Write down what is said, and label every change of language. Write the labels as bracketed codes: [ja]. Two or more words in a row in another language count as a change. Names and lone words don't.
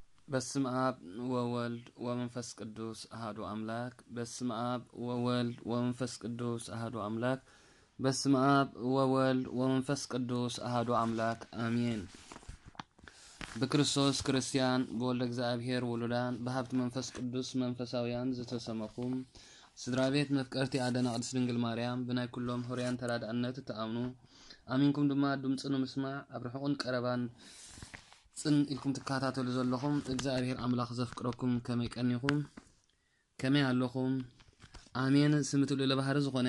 [gez] በስመ አብ ወወልድ ወመንፈስ ቅዱስ አሐዱ አምላክ። በስመ አብ ወወልድ ወመንፈስ ቅዱስ አሐዱ አምላክ። በስመ አብ ወወልድ ወመንፈስ ቅዱስ አሐዱ አምላክ አሜን። በክርስቶስ ክርስቲያን በወልደ እግዚአብሔር ውሉዳን በሀብት መንፈስ [ti] ቅዱስ መንፈሳውያን ዝተሰመኹም ስድራ ቤት መፍቀርቲ አደና ቅድስት ድንግል ማርያም ብናይ ኩሎም ሆርያን ተራዳእነት ተአምኑ አሚንኩም ድማ ድምፅኑ ምስማዕ ኣብ ርሑቕን ቀረባን ጽን ኢልኩም ትካታተሉ ዘለኹም እግዚአብሔር አምላክ ዘፍቅረኩም ከመይ ቀኒኹም ከመይ ኣለኹም አሜን። ስምትሉ ለባህር ዝኾነ